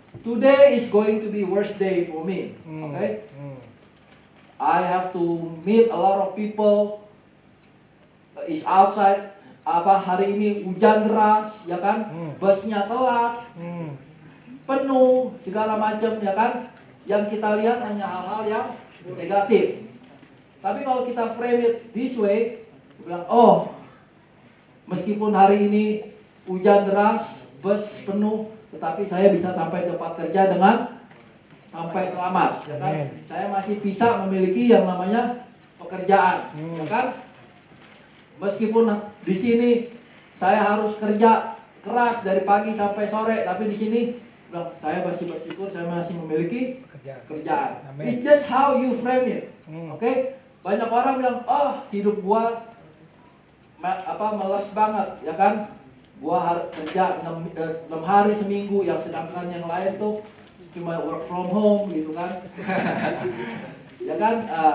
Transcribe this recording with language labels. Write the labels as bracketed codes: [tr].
[en] Today is going to be worst day for me. Okay? I have to meet a lot of people. Is outside. [id] Hari ini hujan deras, ya kan? Busnya telat, penuh, segala macam, ya kan? Yang kita lihat hanya hal-hal yang negatif. Tapi kalau kita [en] frame it this way, [id] bilang, oh, meskipun hari ini hujan deras, bus penuh, tetapi saya bisa sampai tempat kerja dengan sampai selamat, ya kan? Saya masih bisa memiliki yang namanya pekerjaan, ya kan? Meskipun di sini saya harus kerja keras dari pagi sampai sore, tapi di sini bilang, saya masih bersyukur saya masih memiliki kerjaan. [en] It's just how you frame it. [id] Oke? Banyak orang bilang, oh, hidup gua malas banget, ya kan? Gua harus kerja 6 hari seminggu, yang sedangkan yang lain tuh cuma [en] work from home [id] gitu kan. Ya kan?